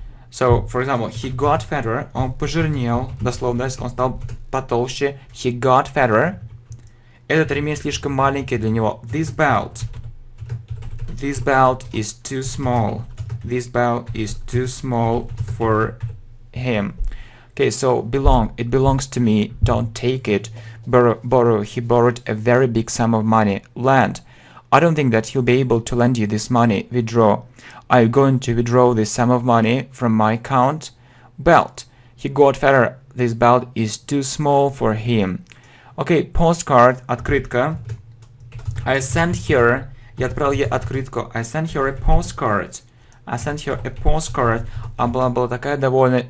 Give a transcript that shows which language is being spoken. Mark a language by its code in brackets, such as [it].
[en] So, for example, he got fatter. [ru] Он пожирнел. Дословно, он стал потолще. [en] He got fatter. [ru] Этот ремень слишком маленький для него. [en] This belt is too small. This belt is too small for him. Okay, so belong. It belongs to me. Don't take it. Borrow. He borrowed a very big sum of money. Lend. I don't think that he'll be able to lend you this money. Withdraw. I'm going to withdraw this sum of money from my account. Belt. He got fatter. This belt is too small for him. Okay, postcard, открытка. I sent her. [ru] Я отправил ей открытку. [en] I sent her a postcard. [ru] Она была такая довольна.